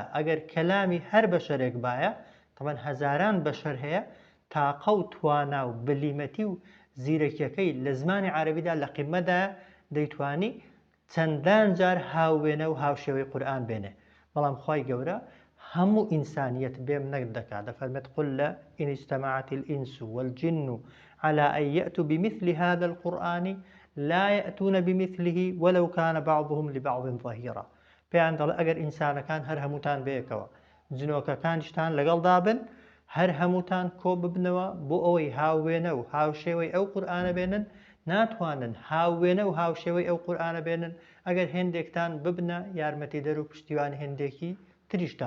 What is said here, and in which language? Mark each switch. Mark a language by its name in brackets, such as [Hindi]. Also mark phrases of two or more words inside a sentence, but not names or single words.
[Central Kurdish] ئەگەر کەلامی هەر بەشەرێک بایە تەمەن هەزاران بەشەر هەیە تاقە و توانا و بلیمەتی و زیرەکیەکەی لە زمانی عەرەبیدا لە قیمەدا دەیتوانی چەندان جار هاوێنە و هاوشێوەی قورئان بێنێ. بەڵام خوای گەورە هەموو ئینسانیەت بێم نەک دەکات دەفەرمێت [Arabic] قل لە ئین اجتمعت الإنس والجن على أن يأتوا بمثل هذا القرآن لا يأتون بمثله ولو كان بعضهم لبعض ظهيرا. [Central Kurdish] پێیان دەڵێ ئەگەر ئینسانەکان هەر هەمووتان بەیەکەوە جنۆکەکانیشتان لەگەڵدا بن هەر هەمووتان کۆ ببنەوە بۆ ئەوەی هاوێنە و هاوشێوەی ئەو قورئانە بێنن ناتوانن هاوێنە و هاوشێوەی ئەو قورئانە بێنن ئەگەر هێندێکتان ببنە یارمەتی دەر و پشتیوان هێندێکی تریشتان.